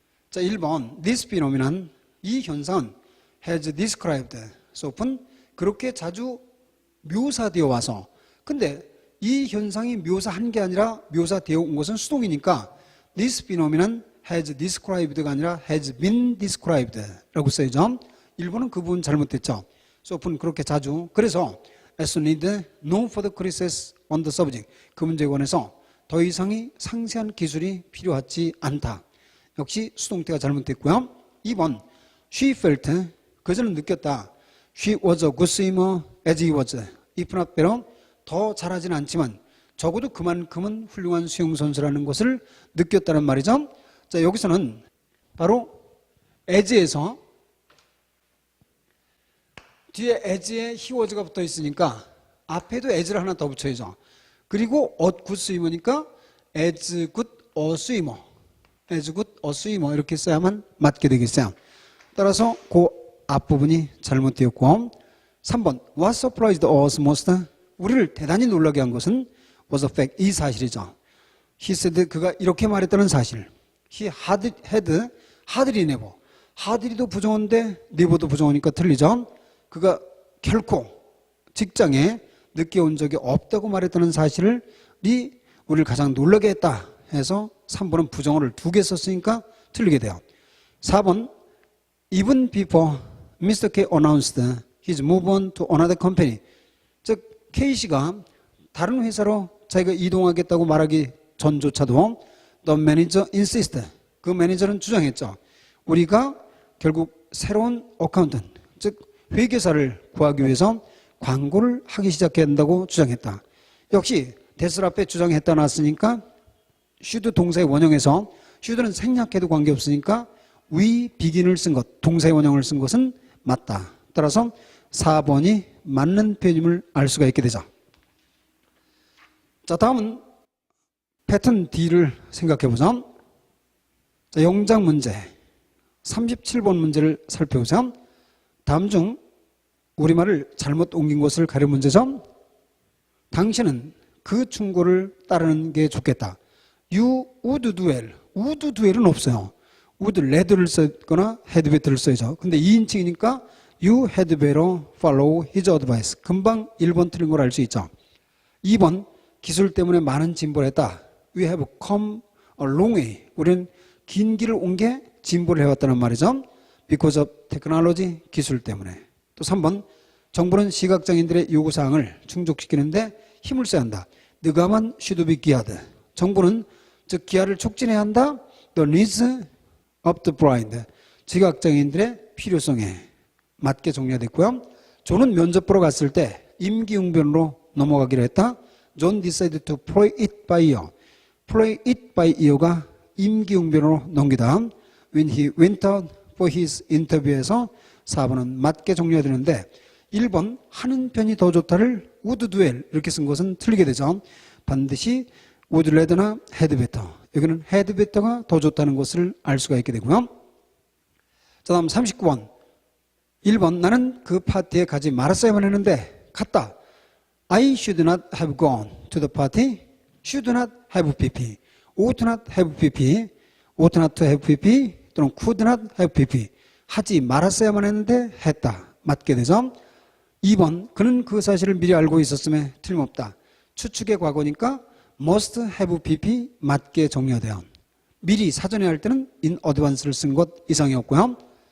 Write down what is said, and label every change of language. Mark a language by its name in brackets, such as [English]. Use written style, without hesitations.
[Korean] 자, 1번 [English] this phenomenon. [Korean] 이 현상은 [English] has described so often. 그렇게 자주 묘사되어 와서. 근데 이 현상이 묘사한 게 아니라 묘사되어 온 것은 수동이니까 this phenomenon has described 가 아니라 has been described 라고 써야죠. [Korean] 1번은 그 부분 잘못됐죠. [English] so often [Korean] 그렇게 자주. 그래서 [English] as need no further courses on the subject. [Korean] 그 문제에 관해서 더 이상의 상세한 기술이 필요하지 않다. 역시 수동태가 잘못됐고요. 2번 [English] she felt. [Korean] 그저는 느꼈다. [English] she was a good swimmer as he was. if not better. [Korean] 더 잘하지는 않지만 적어도 그만큼은 훌륭한 수영선수라는 것을 느꼈다는 말이죠. 자, 여기서는 바로 as에서 뒤에 as에 he was가 붙어 있으니까 앞에도 as를 하나 더 붙여야죠. 그리고 [English] a good swimmer니까 as good a swimmer. as good a swimmer [Korean] 이렇게 써야만 맞게 되겠어요. 따라서 그 앞부분이 잘못되었고 3번 [English] what surprised us most. [Korean] 우리를 대단히 놀라게 한 것은 [English] was a fact. [Korean] 이 사실이죠. [English] he said [Korean] 그가 이렇게 말했다는 사실. [English] he had hardly never. [Korean] hardly도 부정어인데 never도 부정어니까 틀리죠. 그가 결코 직장에 늦게 온 적이 없다고 말했다는 사실이 우리를 가장 놀라게 했다 해서 3번은 부정어를 2개 썼으니까 틀리게 돼요. [English] 4번 even before Mr. K announced his move on to another company. [Korean] 즉 K씨가 다른 회사로 자기가 이동하겠다고 말하기 전조차도 [English] the manager insisted. [Korean] 그 매니저는 주장했죠. 우리가 결국 새로운 어카운턴트, 즉 회계사를 구하기 위해서 광고를 하기 시작해야 한다고 주장했다. 역시 대설 앞에 주장했다 놨으니까 should 동사의 원형에서 should는 생략해도 관계없으니까 we begin을 쓴 것, 동사의 원형을 쓴 것은 맞다. 따라서 4번이 맞는 표현임을 알 수가 있게 되죠. 자, 다음은 패턴 D를 생각해 보죠. 자, 영작 문제 37번 문제를 살펴보자. 다음 중 우리말을 잘못 옮긴 것을 가려 문제죠. 당신은 그 충고를 따르는 게 좋겠다. [English] You would do well. would do well [Korean] 은 없어요. would rather를 썼거나 had better를 써야죠. 근데 2인칭이니까 [English] you had better follow his advice. [Korean] 금방 1번 틀린 걸 알 수 있죠. 2번 기술 때문에 많은 진보를 했다. [English] We have come a long way. [Korean] 우리는 긴 길을 온 게 진보를 해왔다는 말이죠. [English] Because of technology, [Korean] 기술 때문에. 또 3번 정부는 시각장애인들의 요구사항을 충족시키는데 힘을 써야 한다. [English] The government should be geared. [Korean] 정부는 즉 기하를 촉진해야 한다. [English] The needs of the blind. [Korean] 시각장애인들의 필요성에 맞게 정리가 됐고요. 존은 면접 보러 갔을 때 임기응변으로 넘어가기로 했다. [English] John decided to play it by ear. play it by ear가 [Korean] 임기응변으로 넘기다. [English] When he went out for his interview [Korean] 에서 4번은 맞게 정리가 되는데 1번 하는 편이 더 좋다를 [English] would do well [Korean] 이렇게 쓴 것은 틀리게 되죠. 반드시 would rather나 had better. 여기는 had better가 더 좋다는 것을 알 수가 있게 되고요. 자, 다음 39번. 1번 나는 그 파티에 가지 말았어야만 했는데 갔다. [English] I should not have gone to the party. should not have pp. ought not have pp. ought not to have pp. 또는 could not have pp. [Korean] 하지 말았어야만 했는데 했다. 맞게 되죠. 2번 그는 그 사실을 미리 알고 있었음에 틀림없다. 추측의 과거니까 must have pp 맞게 정리가 돼요. 미리 사전에 할 때는 in advance를 쓴 것 이상이었고요.